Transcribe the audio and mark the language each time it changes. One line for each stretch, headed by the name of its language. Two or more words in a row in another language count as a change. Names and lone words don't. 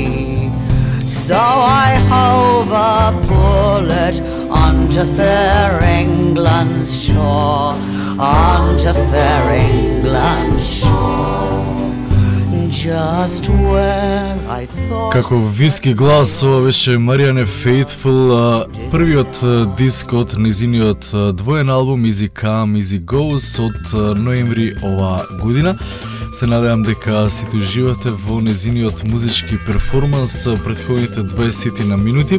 English: So I hove a bullet onto fair England's shore, onto fair England's shore, just where I thought.
Macedonian: Како виски глас, ова беше Marianne Faithfull, првиот диск од незиниот двоен албум Easy Come, Easy Goes од ноември ова година. Се надевам дека сите уживате во незиниот музички перформанс претходните 20 на минути.